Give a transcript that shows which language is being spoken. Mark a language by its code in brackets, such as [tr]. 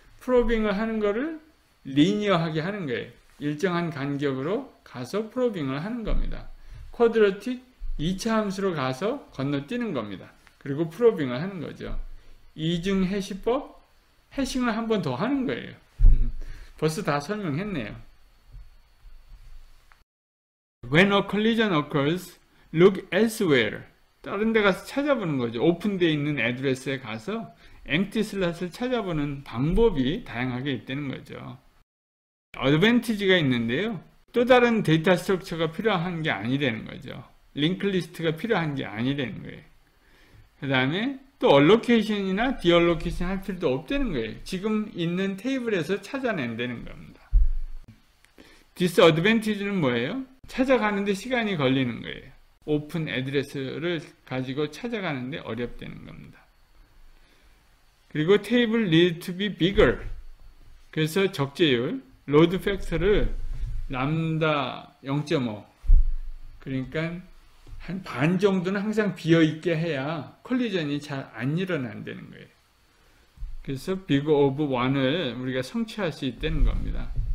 [ko] 프로빙을 하는 거를 리니어하게 하는 거예요. 일정한 간격으로 가서 프로빙을 하는 겁니다. 쿼드래틱 2차 함수로 가서 건너뛰는 겁니다. 그리고 프로빙을 하는 거죠. 이중 해시법, 해싱을 한 번 더 하는 거예요. 벌써 다 설명했네요. [en] When a collision occurs, look elsewhere. [ko] 다른 데 가서 찾아보는 거죠. 오픈되어 있는 애드레스에 가서 empty slot을 찾아보는 방법이 다양하게 있다는 거죠. 어드밴티지가 있는데요. 또 다른 데이터 스트럭처가 필요한 게 아니라는 거죠. 링크 리스트가 필요한 게 아니라는 거예요. 그 다음에 또 얼로케이션이나 디얼로케이션 할 필요도 없다는 거예요. 지금 있는 테이블에서 찾아낸다는 겁니다. 디스어드밴티지는 뭐예요? 찾아가는데 시간이 걸리는 거예요. 오픈 애드레스를 가지고 찾아가는데 어렵다는 겁니다. 그리고 테이블 [en] need to be bigger. [ko] 그래서 적재율, 로드 팩터를 람다 0.5 그러니까 한 반 정도는 항상 비어있게 해야 콜리전이 잘 안 일어난다는 거예요. 그래서 big of 1을 우리가 성취할 수 있다는 겁니다.